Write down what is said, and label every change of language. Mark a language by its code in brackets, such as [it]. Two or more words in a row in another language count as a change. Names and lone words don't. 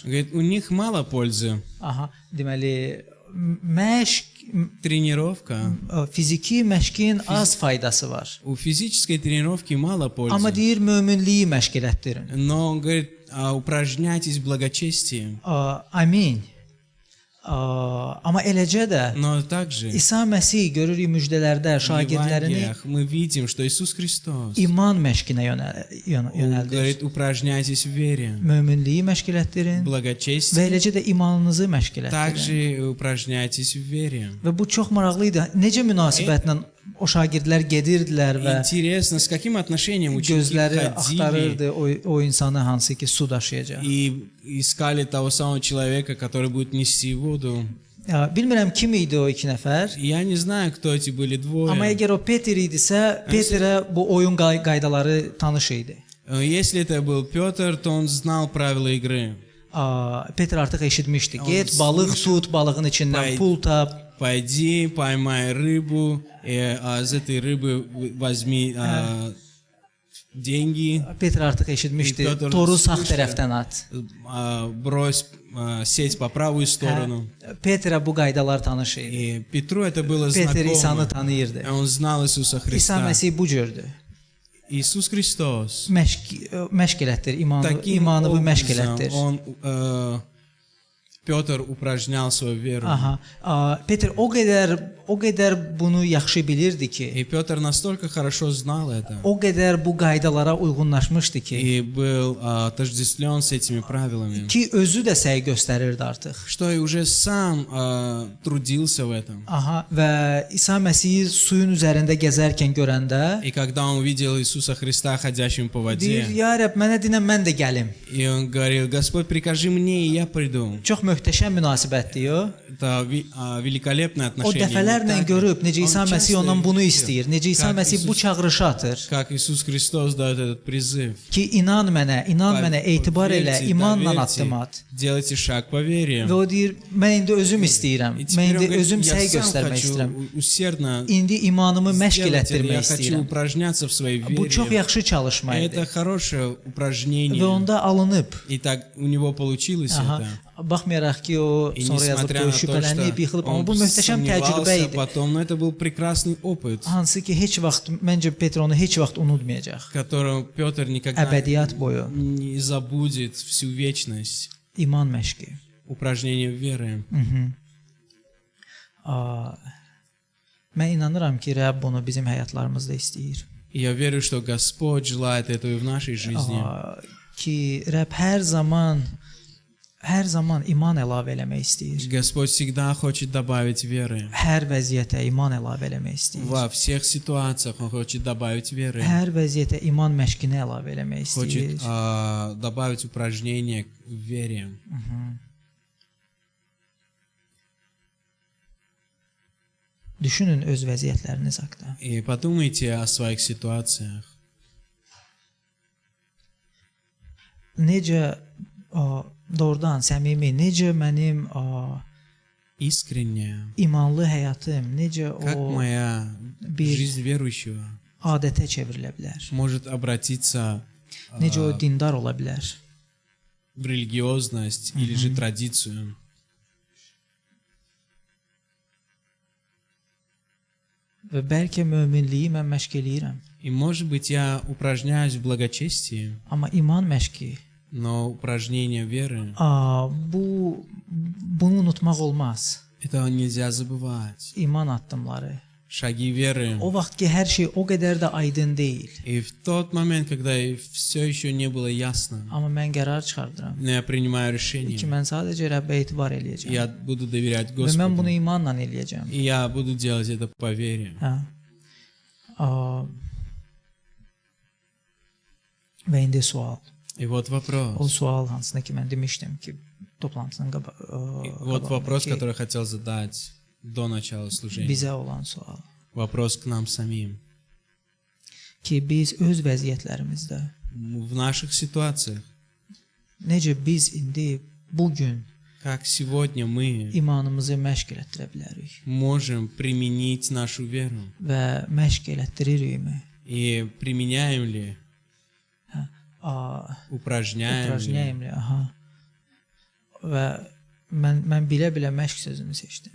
[ru] Говорит, у них мало пользы. [az] Aha, deməli məşq [ru] Тренировка. [az] fiziki məşqin az faydası var. [ru] У физической тренировки мало пользы. [az] Amma deyir möminliyi məşq elətdirin. [ru] Но он говорит, упражняйтесь в благочестии. [az] Amin. Amma eləcə də [ru] Но также [az] İsa Məsih görürük müjdələrdə [ru] в [az] şagirdlərini [ru] Евангелиях мы видим, что Иисус Христос [az] iman məşqinə yönəldir. [ru] говорит, упражняйтесь в вере, [az] Möminliyi məşq elətdirin [ru] в [az] və [ru] благочестии. [az] eləcə də imanınızı məşq elətdirin. [ru] Также упражняйтесь в вере. [az] Və bu çox maraqlı idi. Necə münasibətlə o şagirdlər gedirdilər və [ru] Интересно, с каким отношением ученики [az] gözləri [ru] ходили [az] axtarırdı o insanı hansı ki su daşıyacaq. [ru] и искали того самого человека, который будет нести воду. [az] Bilmirəm kim idi o iki nəfər. [ru] Я не знаю, кто эти были [az] Amma [ru] двое. [az] əgər o Peter idisə, Peterə bu oyun qaydaları tanış idi. [ru] Если это был Петр, то он знал правила игры. [az] Peter artıq eşitmişdi. Get, balıq tut, balığın içindən pul tap. [ru] Пойди, поймай рыбу, и из этой рыбы возьми деньги, [az] Peter artıq eşitmişdi. Peter Toru sağ [ru] слышал. [az] tərəfdən at. [ru] Брось сеть по правую сторону. [az] Peterə bu qaydalar tanış idi. [ru] И Петру это было [az] Peter İsanı [ru] знакомо. [az] tanıyırdı. [ru] Он знал Иисуса [az] İsa [ru] Христа. [az] Məsih bu cürdür. [ru] Иисус Христос [az] Məşq elətdir, [ru] таким [az] imanını məşq [ru] образом [az] elətdir. [ru] он Петр упражнял свою веру. Aha. [az] Peter o qədər bunu yaxşı bilirdi ki, [ru] И Петр настолько хорошо знал это [az] o qədər bu qaydalara uyğunlaşmışdı ki, [ru] и был отождествлен с этими правилами, [az] ki özü də səy göstərirdi artıq. [ru] что и уже сам трудился в этом. [az] Aha, və İsa Məsihi suyun üzərində gəzərkən görəndə [ru] И когда он увидел Иисуса Христа, ходящим по [az] deyir, [ru] воде, [az] ya Rəbb, mənə dinə mən də gəlim. [ru] и он говорил, Господь, прикажи мне, и я приду. [az] Çox möhtəşəm münasibətdir o. [ru] Это великолепное [az] O [ru] отношение. [az] dəfələrlə [ru] не так ли? [az] görüb necə [ru] Он [az] İsa [ru] часто [az] Məsih ondan bunu [ru] видел, [az] istəyir, necə İsa [ru] как [az] Məsih bu [ru] Иисус- [az] çağırışı atır [ru] Как Иисус Христос дает этот призыв. [az] ki inan mənə, etibar elə, [ru] Поверьте, [az] imanla [ru] доверьте, [az] addım at. [ru] делайте шаг по вере. [az] Və o deyir, mən indi özüm istəyirəm, [ru] И [az] mən [ru] теперь он [az] indi [ru] говорит, [az] özüm [ru] я [az] səy [ru] сам [az] göstərmək [ru] хочу [az] istəyirəm. [ru] усердно [az] İndi imanımı məşq [ru] сделать это. [az] elətdirmək [ru] Я хочу [az] istəyirəm. [ru] упражняться в своей [az] Bu çox [ru] вере. [az] yaxşı çalışma idi. [ru] Это хорошее [az] Və [ru] упражнение. [az] onda alınıb. [ru] И так у него получилось Aha. это. [az] Baxmayaraq ki, o [ru] И [az] sonra yazıb [ru] несмотря [az] ki, [ru] на то, [az] şübhələnib, [ru] что [az] yıxılıb, amma [ru] он [az] bu möhtəşəm təcrübə [ru] сомневался [az] idi. [ru] потом, но это был прекрасный опыt, [az] Hansı ki, heç vaxt məncə Petr onu heç vaxt unutmayacaq. [ru] которого Петр никогда [az] Əbədiyyat boyu [ru] не забудет всю вечность. [az] iman məşqi. [ru] Упражнение веры. [az] Mən inanıram ki, Rəbb bunu bizim həyatlarımızda istəyir. [ru] И я верю, что Господь желает этого и в нашей жизни. [az] Ki Rəbb hər zaman iman əlavə eləmək istəyir. [ru] Господь всегда хочет добавить веры. [az] Hər vəziyyətə iman əlavə eləmək istəyir. [ru] Во всех ситуациях Он хочет добавить веры. [az] Hər vəziyyətə iman məşqini əlavə eləmək [ru] Хочет [az] istəyir. [ru] добавить упражнение в вере. [az] Düşünün öz vəziyyətləriniz haqqında. [ru] И подумайте о своих ситуациях. [az] Necə doğrudan səmimi, necə mənim [ru] Искренне. [az] imanlı həyatım, necə [ru] Как [az] o [ru] моя [az] bir [ru] жизнь верующего [az] adətə çevrilə bilər. [ru] может обратиться [az] Necə o dindar ola bilər. [ru] в религиозность или же традицию. [az] Və bəlkə möminliyi mən məşq eləyirəm, [ru] И может быть я упражняюсь в благочестии, [az] amma iman məşqi [ru] но упражнение веры [az] bunu unutmaq olmaz. [ru] этого nельзя забывать. [az] İman addımları. [ru] Шаги веры. [az] O vaxt ki hər şey o qədər də aydın deyil, [ru] И в тот момент, когда все еще не было ясно, [az] amma mən qərar çıxardıram [ru] но я принимаю [az] ki [ru] решение. [az] mən sadəcə Rəbbə etibar eləyəcəm. [ru] Я буду доверять [az] Və mən bunu [ru] Господу. [az] imanla eləyəcəm. [ru] И я буду делать это по вере. [az] Və indi sual. [ru] И вот [az] O [ru] вопрос. [az] sual hansına ki mən demişdim ki toplantının [ru] И вот вопрос, [az] qabağındakı [ru] который я хотел задать до начала служения. [az] bizə olan sual. [ru] Вопрос к нам самим. [az] Ki biz öz vəziyyətlərimizdə [ru] В наших ситуациях, [az] necə biz indi bu gün [ru] как сегодня мы [az] imanımızı məşq elətdirə bilərik [ru] можем применить нашу веру? [az] və məşq elətdiririkmi? [ru] И применяем ли, упражняем ли? Упражняемli, aha. [az] Və mən bilə-bilə məşq sözünü seçdim.